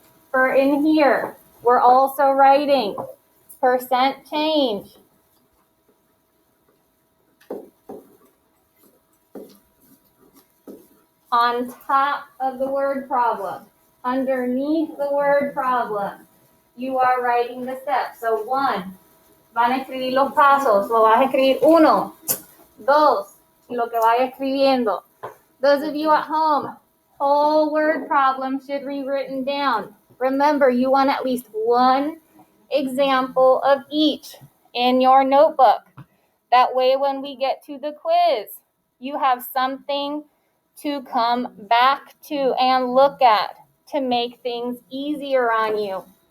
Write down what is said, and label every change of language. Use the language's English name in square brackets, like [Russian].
[English] For in here, we're also writing percent change. On top of the word problem, underneath the word problem, you are writing the steps. So 1, [Spanish] van a escribir los pasos, lo vas a escribir 1, 2, y lo que vaya escribiendo. [English] Those of you at home, whole word problem should be written down. Remember, you want at least one example of each in your notebook. That way, when we get to the quiz, you have something to come back to and look at to make things easier on you.